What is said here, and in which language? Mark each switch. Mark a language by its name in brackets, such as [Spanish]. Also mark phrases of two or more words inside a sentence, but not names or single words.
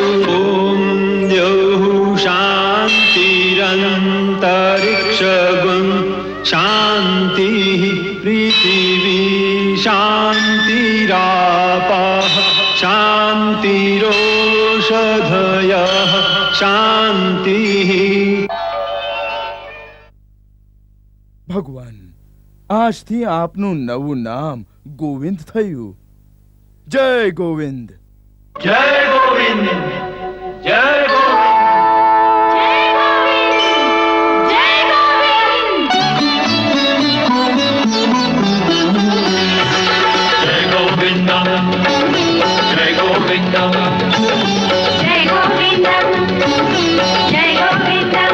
[Sanskrit] ॐ द्यौः शान्तिरन्तरिक्षगुं शान्तिः पृथिवी शान्तिरापः शान्तिरोषधयः शान्तिः. [Gujarati] ભગવાન, આજથી આપનું નવું નામ ગોવિંદ થયું. જય ગોવિંદ. [Hindi] जय गोविंद जय गोविंद जय गोविंद जय गोविंद जय गोविंद